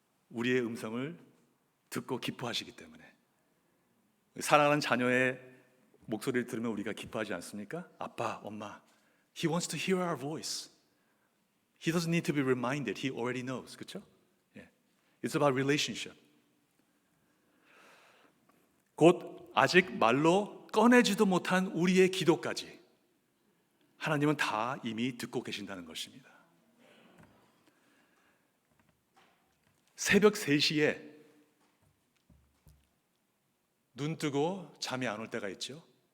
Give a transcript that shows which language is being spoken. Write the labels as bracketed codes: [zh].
[ko] 우리의 음성을 듣고 기뻐하시기 때문에. 사랑하는 자녀의 목소리를 들으면 우리가 기뻐하지 않습니까? 아빠, 엄마. [en] He wants to hear our voice. He doesn't need to be reminded. He already knows. [ko] 그렇죠? [en] It's about relationship. [ko] 곧 아직 말로 꺼내지도 못한 우리의 기도까지 하나님은 다 이미 듣고 계신다는 것입니다. 새벽 3시에 눈 뜨고 잠이 안 올 때가 있죠.